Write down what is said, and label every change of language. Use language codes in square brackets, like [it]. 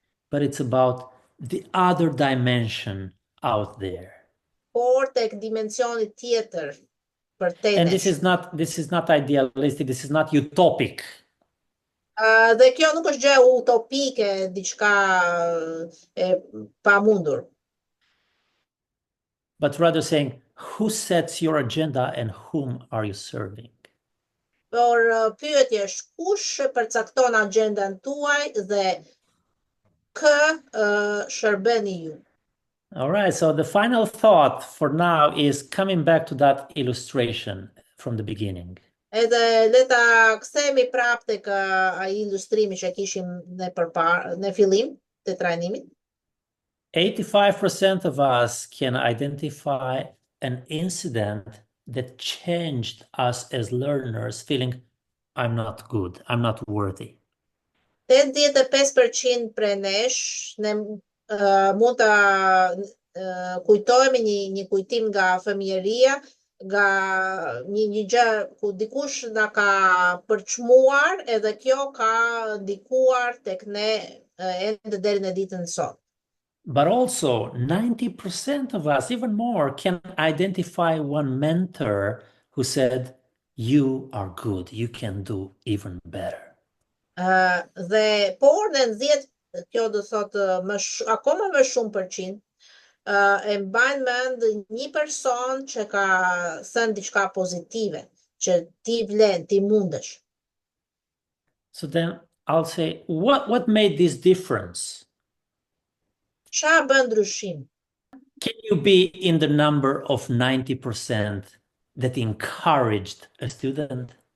[en] but it's about the other dimension out there. [sq] por tek dimensioni tjetër për te [en] And [sq] nesh. [en] this is not idealistic, this is not utopic. [sq] Dhe kjo nuk është gjë utopike, diçka e pamundur, [en] But rather saying, who sets your agenda and whom are you serving? [sq] por pyetja është kush përcakton agjendën tuaj dhe kë shërbeni ju. [en] All right, so the final thought for now is coming back to that illustration from the beginning. [sq] Edhe le ta kthehemi prapë tek ai ilustrimi që kishim në fillim të trajnimit. [en] 85% of us can identify an incident that changed us as learners, feeling I'm not good, I'm not worthy. [sq] 85% prej nesh ne mund ta kujtojmë një kujtim nga fëmijëria, nga një gjë ku dikush na ka përçmuar edhe kjo ka ndikuar tek ne ende deri në ditën e sot. [en] But also 90% of us, even more, can identify one mentor who said, you are good, you can do even better. [sq] Dhe por në 10, kjo do thotë akoma më shumë përqind, e mbajnë mend një person që ka thënë diçka pozitive, që ti vlen, ti mundesh. [en] So then I'll say, what made this difference? [sq] Çfarë bën ndryshim? [en] Can you be in the number of 90% that encouraged a student?